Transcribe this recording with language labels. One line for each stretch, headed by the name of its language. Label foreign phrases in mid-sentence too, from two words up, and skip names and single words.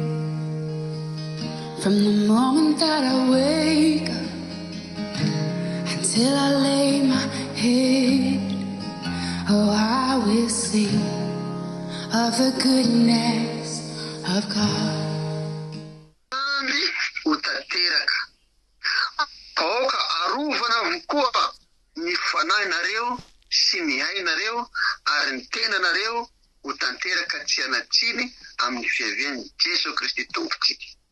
English: From the moment that I wake up until I lay my head, oh, I will sing of the goodness of God.
Malagasy: Utateraka kaoka arovana avokoa ny fanahinareo sy ny hainareo ary ny tenanareo ho tanteraka tsy anatsiny amin'ny fiavian'i Jesu Kristy tompontsika.